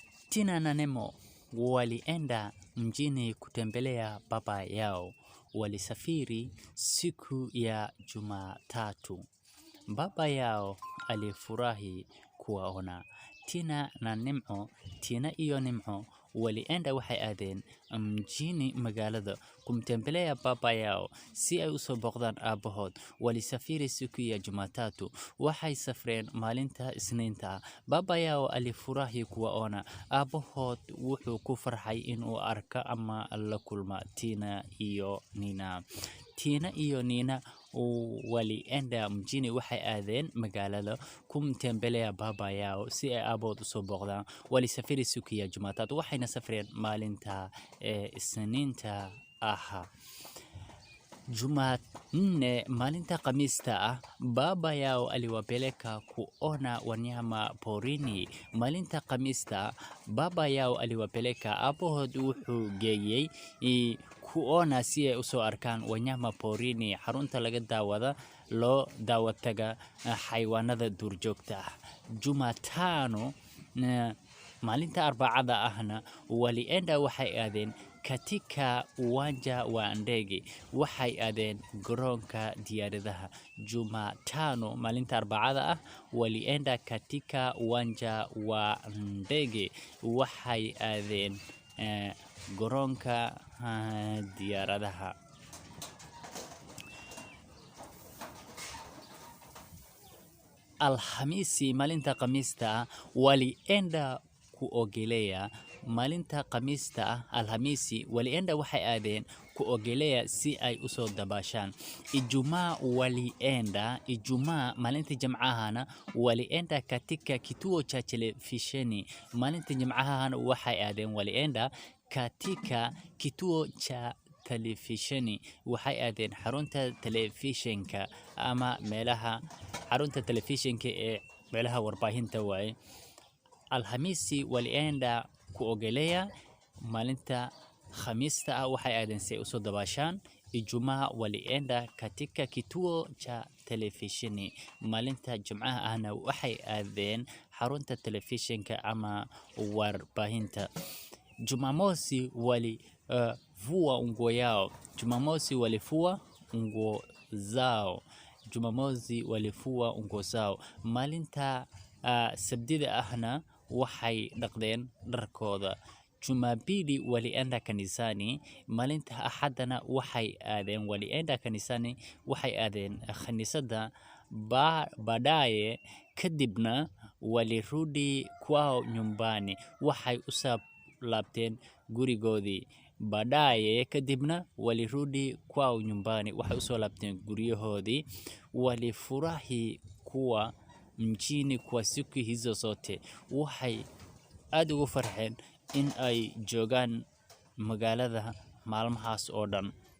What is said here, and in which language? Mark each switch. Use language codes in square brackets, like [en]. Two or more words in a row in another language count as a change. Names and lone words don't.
[sw] Tina na Nemo walienda mjini kutembelea baba yao. Walisafiri siku ya Jumatatu. Baba yao alifurahi kuwaona. [so] Tina iyo Nimco walienda waxay aadeen mjini magaalada [sw] kumtembelea baba yao [so] si ay u soo booqdaan aabahood. [sw] Walisafiri siku ya Jumatatu. [so] Waxay safreen maalinta Isniinta. [sw] Baba yao alifurahi kuwaona. [so] Aabahood wuxuu ku farxay inuu arka ama la kulma Tina iyo Nina. Tina iyo Nina [sw] walienda mjini [so] waxay aadeen magaalada [sw] kumtembelea baba yao [so] si ay aabahood u soo booqdaan. [sw] Walisafiri siku ya Jumatatu. [so] Waxayna safreen maalinta Isniinta aha. [sw] Jumanne [so] maalinta Khamiista [sw] baba yao aliwapeleka kuona wanyama porini. [so] Maalinta Khamiista [sw] baba yao aliwapeleka [so] aabahood wuxuu geeyay kuona si ay u soo arkaan [sw] wanyama porini, [so] xarunta laga daawada loo daawataga xayawaanada duurjoogta. [sw] Jumatano [so] maalinta Arbacada ahna [sw] walienda [so] waxay aadeen [sw] katika uwanja wa ndege. [so] Waxay aadeen garoonka diyaaradaha. [sw] Jumatano [so] maalinta Arbacada [sw] walienda katika uwanja wa ndege. [so] Waxay aadeen garoonka diyaaradaha. [sw] Alhamisi [so] maalinta Khamiista [sw] walienda kuogelea. [so] Maalinta Khamiista [sw] Alhamisi walienda [so] waxay aadeen kuogelea si ay u soo dabaashaan. [sw] Ijumaa [so] maalinta Jimcahana [sw] walienda katika kituo cha telefisheni. [so] Maalinta Jimcahana waxay aadeen [sw] walienda katika kituo cha telefisheni. [so] Waxay aadeen xarunta telefishinka ama meelaha xarunta telefishinka ee meelaha warbaahinta waaye. [sw] Alhamisi walienda kuogelea. [so] Maalinta Khamiista waxay aadeen si ay u soo dabaashaan. [sw] Ijumaa walienda katika kituo cha telefisheni. [so] Maalinta Jimcaha ahna waxay aadeen xarunta telefishinka ama warbaahinta. [sw] Jumamosi walifua nguo yao. Jumamosi walifua nguo zao. Jumamosi walifua nguo zao. [so] Maalinta Sabtida ahna waxay dhaqdeen dharkooda. [sw] Jumapili walienda kanisani. [so] Maalinta Axadana waxay aadeen [sw] walienda kanisani. [so] Waxay aadeen kaniisada. [sw] Baadaye kadibna walirudi kwao nyumbani. [so] Waxay u soo laabteen gurigoodii. [sw] Baadaye kadibna walirudi kwao nyumbani. [so] Waxay u soo laabteen guryahoodii. [sw] Walifurahi kuwa mjini kwa siku hizo zote. [so] Waxay aad ugu farxeen in ay joogaan magaalada maalmahaas oo dhan.